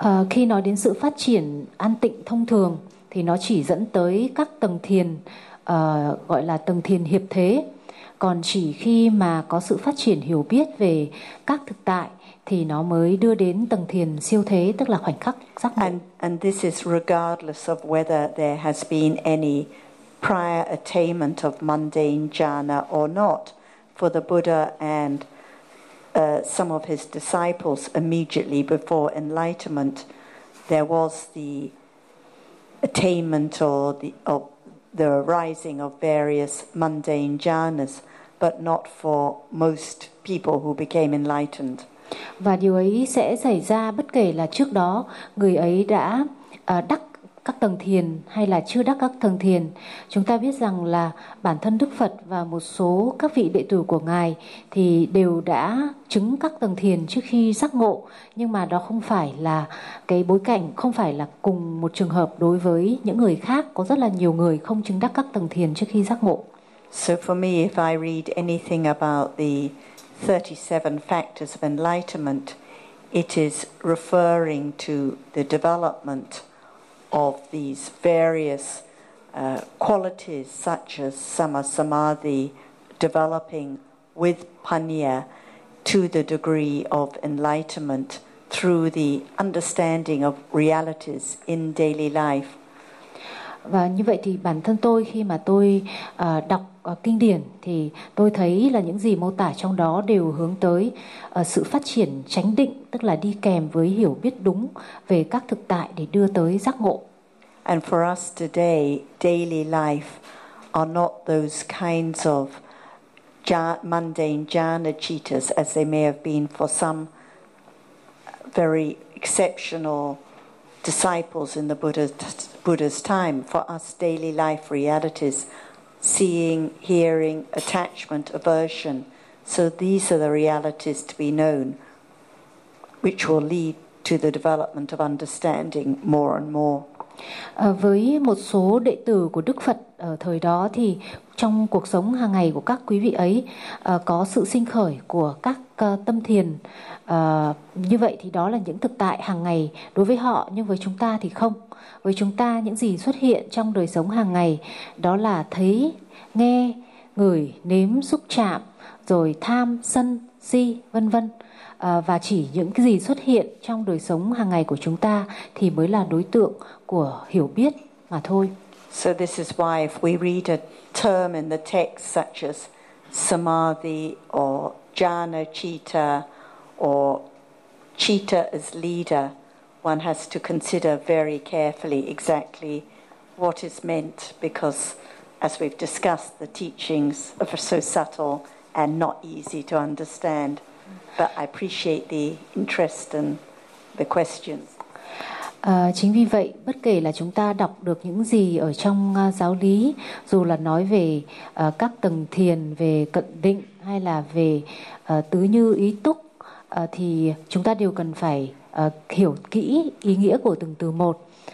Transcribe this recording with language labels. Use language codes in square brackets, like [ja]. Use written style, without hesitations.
[vi] Khi nói đến sự phát triển an tịnh thông thường thì nó chỉ dẫn tới các tầng thiền gọi là tầng thiền hiệp thế. Còn chỉ khi mà có sự phát triển hiểu biết về các thực tại thì nó mới đưa đến tầng thiền siêu thế, tức là khoảnh khắc giác ngộ. [en] And this is regardless of whether there has been any prior attainment of mundane jhana or not. For the Buddha and some of his disciples, immediately before enlightenment, there was the attainment or the arising of various mundane jhanas, but not for most people who became enlightened. [vi] Và điều ấy sẽ xảy ra bất kể là trước đó người ấy đã đắc các tầng thiền hay là chưa đắc các tầng thiền. Chúng ta biết rằng là bản thân Đức Phật và một số các vị đệ tử của Ngài thì đều đã chứng các tầng thiền trước khi giác ngộ, nhưng mà đó không phải là cái bối cảnh, không phải là cùng một trường hợp đối với những người khác. Có rất là nhiều người không chứng đắc các tầng thiền trước khi giác ngộ. [en] So for me, if I read anything about the 37 factors of enlightenment, it is referring to the development of these various qualities such as sama samadhi, developing with panya to the degree of enlightenment through the understanding of realities in daily life. [vi] Và như vậy thì bản thân tôi khi mà tôi đọc kinh điển thì tôi thấy là những gì mô tả trong đó đều hướng tới sự phát triển chánh định, tức là đi kèm với hiểu biết đúng về các thực tại để đưa tới giác ngộ. [en] And for us today, daily life are not those kinds of mundane jhana cittas as they may have been for some very exceptional disciples in the Buddha's time. For us, daily life realities, seeing, hearing, attachment, aversion. So these are the realities to be known, which will lead to the development of understanding more and more. [vi] Với một số đệ tử của Đức Phật ở thời đó thì trong cuộc sống hàng ngày của các quý vị ấy có sự sinh khởi của các tâm thiền. Như vậy thì đó là những thực tại hàng ngày đối với họ, nhưng với chúng ta thì không. Với chúng ta, những gì xuất hiện trong đời sống hàng ngày đó là thấy, nghe, ngửi, nếm, xúc chạm, rồi tham, sân, si, vân vân. Và chỉ những cái gì xuất hiện trong đời sống hàng ngày của chúng ta thì mới là đối tượng của hiểu biết mà thôi. [en] So this is why if we read a term in the text such as samadhi or jhana citta or citta as leader, one has to consider very carefully exactly what is meant, because as we've discussed, the teachings are so subtle and not easy to understand. But I appreciate the interest and the questions. [vi] Chính vì vậy, bất kể là chúng ta đọc được những gì ở trong giáo lý, dù là nói về các tầng thiền, về cận định hay là về tứ như ý túc, thì chúng ta đều cần phải hiểu kỹ ý nghĩa của từng từ một.